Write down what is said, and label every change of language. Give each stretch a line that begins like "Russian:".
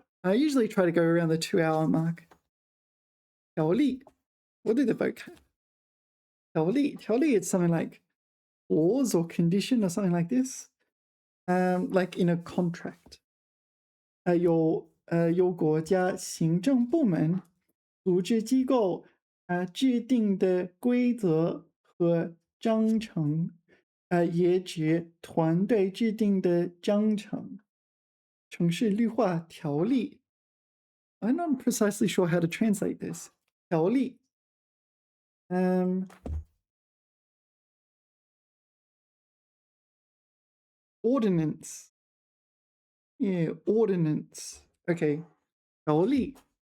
English: I usually try to go around the 2-hour mark. 条例.What is the vocab? 条例. 条例, it's something like clause or condition or something like this. Like in a contract.
Chinese: 由国家行政部门、组织机构制定的规则和章程，也指团队制定的章程。城市绿化条例。
English: I'm not precisely sure how to translate this.
Chinese: 条例。
English: Ordinance. Yeah, ordinance. Okay. 条例.